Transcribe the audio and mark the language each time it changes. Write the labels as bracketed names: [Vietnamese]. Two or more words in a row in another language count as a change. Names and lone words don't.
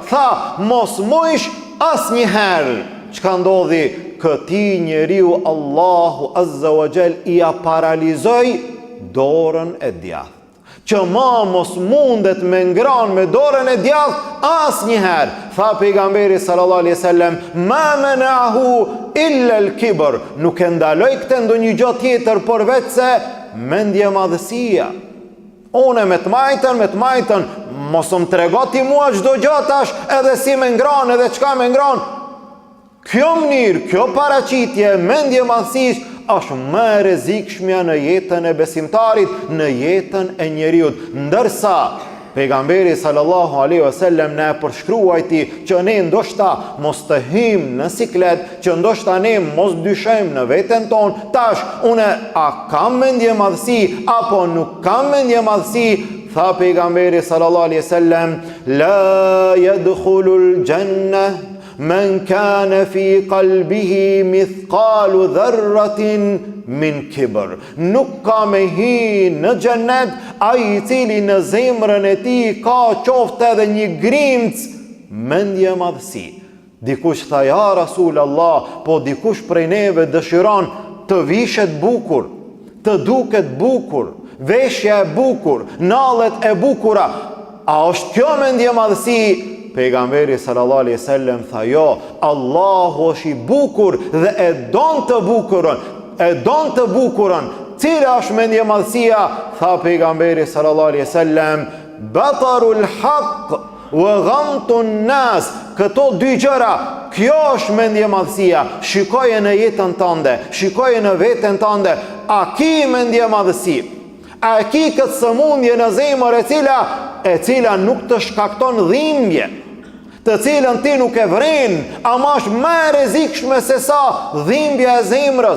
[Albanian] Tha, mos mujsh asnjëherë. Çka ndodhi? Këtij njeriu Allahu [Arabic] عز وجل [Albanian] ia paralizoi dorën e djathtë, që ma mos mundet me ngran me dorën e djathtë asnjëherë. Tha pejgamberi [Arabic] صلى الله عليه وسلم، ما منعه إلا الكبر, [Albanian] nuk e ndaloi këtë ndonjë gjë tjetër përveç se mendje madhësia. Une me të majtën, mos më trego ti mua çdo gjë tash, edhe si me ngran, edhe çka me ngran. Kjo mënyrë, kjo paraqitje, mendje madhësisht, është më e rrezikshmja në jetën e besimtarit, në jetën e njeriut. Ndërsa pejgamberi [Arabic] صلى الله عليه وسلم [Albanian] na përshkruajti që ne ndoshta mos të hyjmë në siklet, që ndoshta ne mos dyshojmë në veten tonë, tash unë a kam mendje madhësi apo nuk kam mendje madhësi. Tha pejgamberi [Arabic] صلى الله عليه وسلم، لا يدخل الجنة من كان في قلبه مثقال ذرة من كبر. [Albanian] Nuk ka me hi në xhenet ai i cili në zemrën e tij ka qoftë edhe një grimc mendje madhësi. Dikush tha, [Arabic] يا رسول الله, [Albanian] po dikush prej neve dëshiron të vishet bukur, të duket bukur, veshja e bukur, nallet e bukura. A është kjo mendje madhësi? Pejgamberi [Arabic] صلى الله عليه وسلم [Albanian] tha, jo, Allahu është i bukur dhe e don të bukurën. Cila është mendje madhësia? Tha pejgamberi [Arabic] صلى الله عليه وسلم، بطر الحق وغمط الناس. [Albanian] Këto dy gjëra, kjo është mendje madhësia. Shikoje në jetën tënde, shikoje në veten tënde, a ki mendje madhësi? A ki këtë sëmundje në zemër e cila nuk të shkakton dhimbje, të cilën ti nuk e vren, ama është më e rrezikshme se sa dhimbja e zemrës.